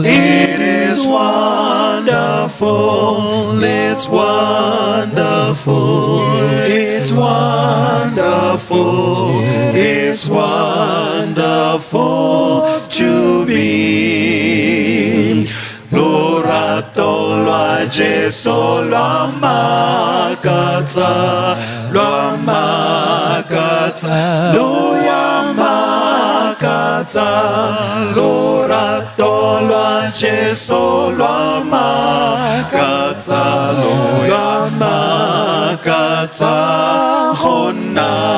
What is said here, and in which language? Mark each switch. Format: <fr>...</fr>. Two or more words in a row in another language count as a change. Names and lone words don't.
<en>It is wonderful. It's wonderful. It's wonderful. It's wonderful to me.</en> <tn>Lorato lwa Jesu lwa makatsa, loya makatsa. Lorato lwa Jesu lwa makatsa, loya makatsa hona.</tn>